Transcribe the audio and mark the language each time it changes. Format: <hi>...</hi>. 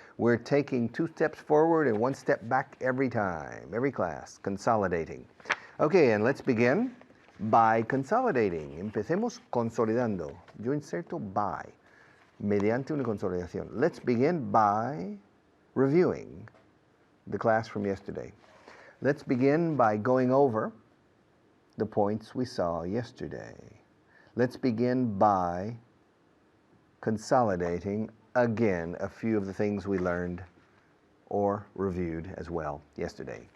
<en>We're taking 2 steps forward and 1 step back every time, every class, consolidating. Okay, and let's begin by consolidating.</en> <es>Empecemos consolidando. Yo inserto by, mediante una consolidación.</es> <en>Let's begin by reviewing the class from yesterday. Let's begin by going over the points we saw yesterday. Let's begin by consolidating again a few of the things we learned or reviewed as well yesterday.</en>